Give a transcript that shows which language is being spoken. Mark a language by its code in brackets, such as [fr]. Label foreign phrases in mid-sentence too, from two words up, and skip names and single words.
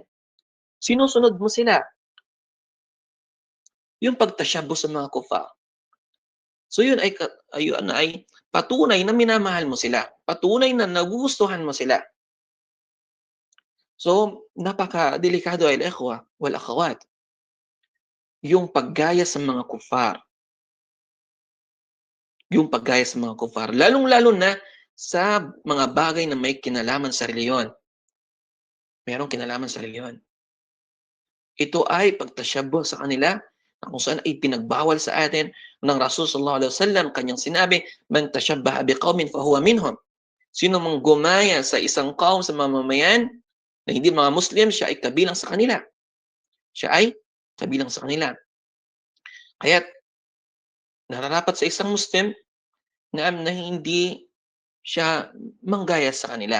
[tl] Sinusunod mo sila. Yung pagtasyabuh sa mga kuffar. So yun ay patunay na minamahal mo sila. Patunay na nagugustuhan mo sila. So, napaka-delikado ay [ar] إخوة والأخوات. [tl] Yung paggaya sa mga kuffar. Yung paggaya sa mga kuffar. Lalong-lalo na sa mga bagay na may kinalaman sa reliyon. Merong kinalaman sa reliyon. Ito ay pagtasyabuh sa kanila na kung saan ay pinagbawal sa atin ng Rasul [ar] صلى الله عليه وسلم. [tl] Kanyang sinabi, [ar] "من تشبه بقوم فهو منهم." [tl] Sino mang gumaya sa isang kaum sa mamamayan na hindi mga Muslim, siya ay kabilang sa kanila. Siya ay kabilang sa kanila. Kaya't nararapat sa isang Muslim na hindi siya manggaya sa kanila.